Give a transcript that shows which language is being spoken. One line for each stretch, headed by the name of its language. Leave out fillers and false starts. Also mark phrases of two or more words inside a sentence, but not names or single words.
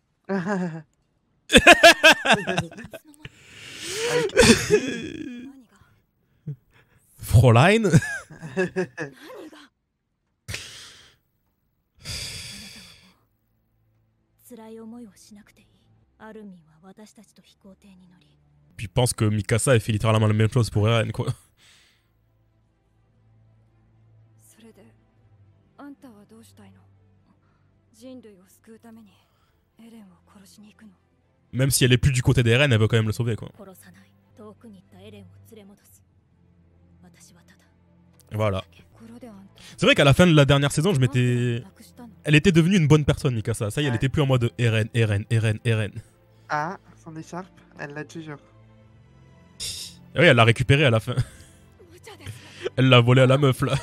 Japanese: Fräulein. 辛い思いをしなくていい。アルミンは私たちと飛行艇に乗り。
French: Puis je pense que Mikasa elle fait littéralement la même chose pour Eren quoi.
Japanese: それであんたはどうしたいの？人類を救うためにエレンを殺しに行くの？
French: Même si elle est plus du côté d'Eren, elle veut quand même le sauver quoi.
Japanese: 殺さない。遠くに行ったエレンを連れ戻す。私はただ。
French: Voilà. C'est vrai qu'à la fin de la dernière saison, je m'étais... Elle était devenue une bonne personne, Mikasa. Ça y est, elle était plus en mode Eren, Eren, Eren, Eren. Ah, son écharpe, elle l'a toujours. Et oui, elle l'a récupérée à la fin. Elle l'a volée à la meuf là.